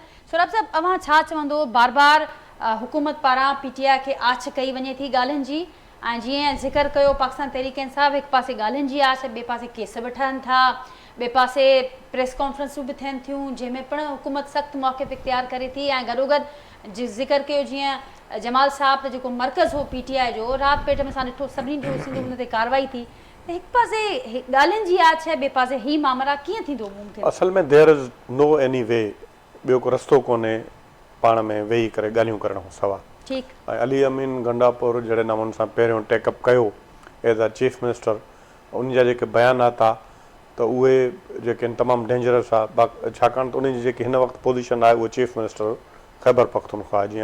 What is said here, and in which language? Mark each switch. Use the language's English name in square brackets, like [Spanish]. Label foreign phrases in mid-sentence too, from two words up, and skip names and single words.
[Sindhi] सोराब साहिबु, अव्हां छा चवंदो? बार बार हुकूमत पारां PTI खे आछ कई वञे थी ॻाल्हियुनि जी, ऐं जीअं ज़िक्र कयो पाकिस्तान तहरीक इंसाफ़ हिकु पासे ॻाल्हियुनि जी आछ, ॿिए पासे केस बि ठहनि था, ॿिए पासे प्रेस कॉन्फ्रेंसूं बि थियनि थियूं जंहिंमें पिणु हुकूमत सख़्तु मौक़िफ़ इख़्तियार करे थी। ऐं गॾोगॾु ज़िक्र कयो जीअं जमाल साहब त जेको मर्कज़ हो PTI जो, राति पेट में असां ॾिठो सभिनी जो हुन ते कार्रवाई थी। त हिकु पासे ॻाल्हियुनि जी आछ है, ॿिए पासे ही मामला कीअं थींदो मुमकिन? असल में [English] there is no any way, [Sindhi] ॿियो को रस्तो कोन्हे पाण में वेही करे ॻाल्हियूं करण खां सवाइ। ठीकु। ऐं अली अमीन गंडापुर जहिड़े नमूने सां पहिरियों टेकअप कयो [English] as a chief minister, [Sindhi] उन जा जेके बयानात आहे त उहे जेके आहिनि तमामु डेंजरस आहे, छाकाणि त उन जी जेकी हिन वक़्तु पोज़ीशन आहे उहा [English] chief minister [Sindhi] ख़ैबर पख्तूनख्वा आहे।